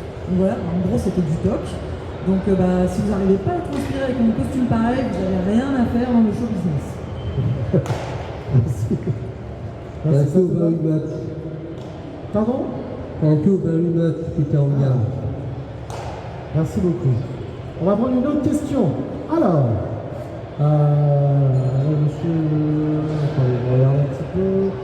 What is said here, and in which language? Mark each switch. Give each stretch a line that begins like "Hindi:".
French: Donc voilà, en gros c'était du toc. Donc si vous n'arrivez pas à être inspiré avec un costume pareil, vous n'avez rien à faire dans le show business. Merci.
English: Thank you very much.
French: Pardon?
English: Thank you very much, Peter Williams.
French: Merci beaucoup. On va prendre une autre question. Alors, monsieur, attendez, je regarde un petit peu.